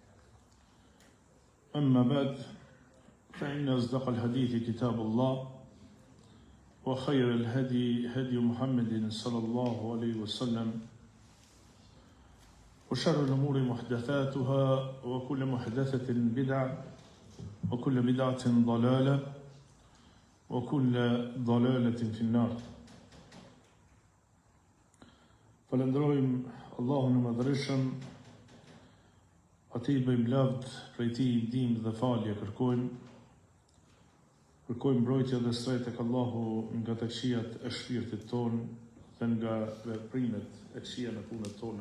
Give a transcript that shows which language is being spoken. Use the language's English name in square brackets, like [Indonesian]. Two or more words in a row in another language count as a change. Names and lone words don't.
[Arabic] أما بعد فإن أصدق الحديث كتاب الله وخير الهدي هدي محمد صلى الله عليه وسلم وشر الأمور محدثاتها وكل محدثة بدعة وكل بدعة ضلالة وكل ضلالة في النار. [Albanian] Falenderojmë Allahun e Madhërisëm, atij bëjmë lavd, prej tij ndihmë dhe falje kërkojmë mbrojtje dhe strejt tek Allahu nga të këqijat e shpirtit ton dhe nga veprimet e këqija në punët tona.